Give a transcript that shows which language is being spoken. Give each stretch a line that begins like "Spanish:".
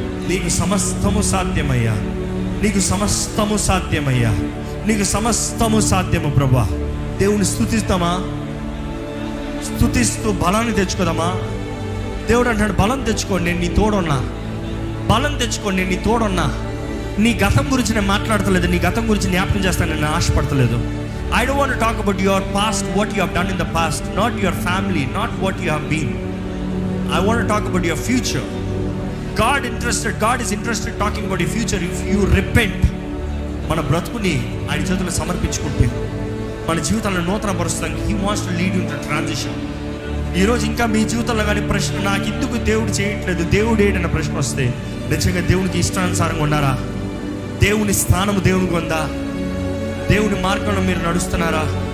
Telugu: నీకు సమస్తము సాధ్యమయ్యా, నీకు సమస్తము సాధ్యమయ్యా, నీకు సమస్తము సాధ్యము ప్రభువా. దేవుని స్తుతిస్తామా? స్తుతిస్తూ బలాన్ని తెచ్చుకోదామా? దేవుడు అంటాడు బలం తెచ్చుకోండి, నేను నీ తోడున్నా. బలం తెచ్చుకోండి, నేను నీ తోడున్నా. నీ గతం గురించి నేను మాట్లాడతలేదు, నీ గతం గురించి జ్ఞాపకం చేస్తాను నేను ఆశపడతలేదు.
English: I don't want to talk about your past, what you have done in the past, not your family, not what you have been. I want to talk about your future. God is interested talking about your future if you repent.
Telugu: మన బ్రతుకుని ఆయన చేతుల్లో సమర్పించుకుంటే మన జీవితాలను నూతన పరుస్తానికి
English: He wants to lead you into transition.
Telugu: ఈరోజు ఇంకా మీ జీవితంలో కానీ ప్రశ్న, నాకు ఎందుకు దేవుడు చేయట్లేదు, దేవుడు ఏంటన్న ప్రశ్న వస్తే, నిజంగా దేవునికి ఇష్టానుసారంగా ఉన్నారా? దేవుని స్థానము దేవునికి ఉందా? దేవుని మార్గంలో మీరు నడుస్తున్నారా?